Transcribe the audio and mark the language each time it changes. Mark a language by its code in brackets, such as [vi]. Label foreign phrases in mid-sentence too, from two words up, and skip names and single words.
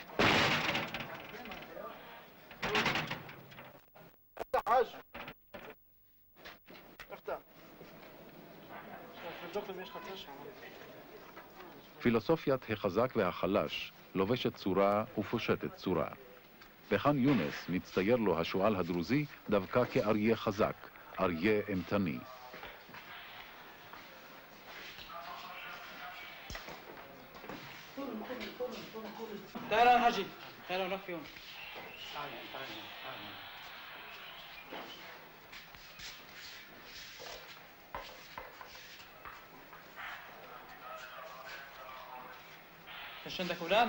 [he] פילוסופיית החזק והחלש לובשת צורה ופושטת צורה. בח'אן יונס מצטייר לו השועל הדרוזי דווקא כאריה חזק, אריה אימתני. [ar] تعال حاجي تعال نروح فيهم ايش عندك اولاد؟